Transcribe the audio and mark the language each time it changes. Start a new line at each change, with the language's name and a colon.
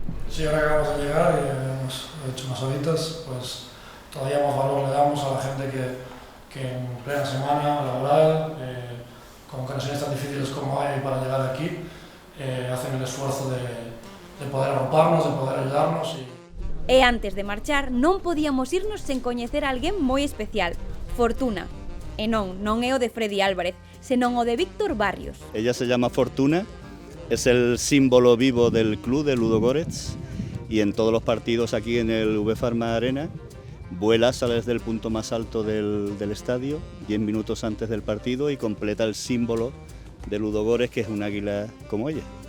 Spanish: Sí, ahora acabamos de llegar y hemos hecho unas horitas, pues todavía más valor le damos a la gente que en plena semana laboral, con conexiones tan difíciles como hay para llegar aquí, hacen el esfuerzo de poder agruparnos, de poder ayudarnos.
Galician: E antes de marchar, non podíamos irnos sen coñecer a alguén moi especial, Fortuna. E non é o de Freddy Álvarez, senón o de Víctor Barrios.
Spanish: Ella se llama Fortuna, es el símbolo vivo del club de Ludogorets y en todos los partidos aquí en el V-Pharma Arena vuela, sale desde el punto más alto del estadio 10 minutos antes del partido y completa el símbolo de Ludogorets, que es un águila como ella.